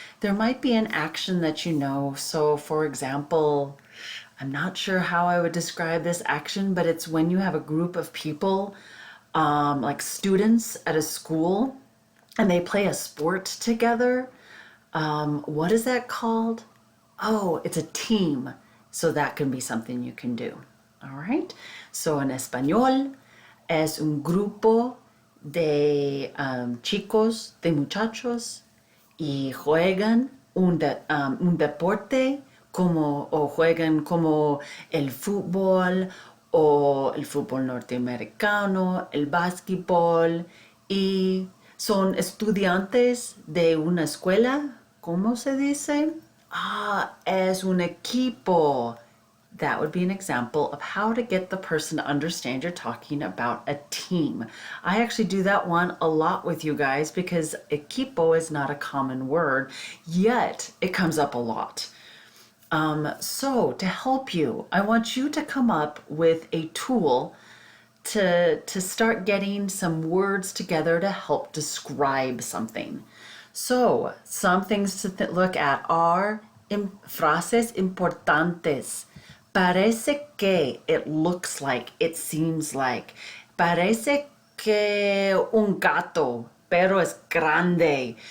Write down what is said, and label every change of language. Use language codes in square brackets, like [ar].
[en] There might be an action that you know. So, for example, I'm not sure how I would describe this action, but it's when you have a group of people, like students at a school, and they play a sport together. What is that called? Oh, it's a team. So that can be something you can do. All right. [es] So en español es un grupo de chicos, de muchachos, y juegan un deporte como, o juegan como el fútbol o el fútbol norteamericano, el básquetbol, y son estudiantes de una escuela. ¿Cómo se dice? Es un equipo. [en] That would be an example of how to get the person to understand you're talking about a team. I actually do that one a lot with you guys because equipo is not a common word, yet it comes up a lot. So to help you, I want you to come up with a tool to start getting some words together to help describe something. So some things to look at are [es] frases importantes. Parece que, [en] it looks like, it seems like. [es] Parece que un gato, pero es grande.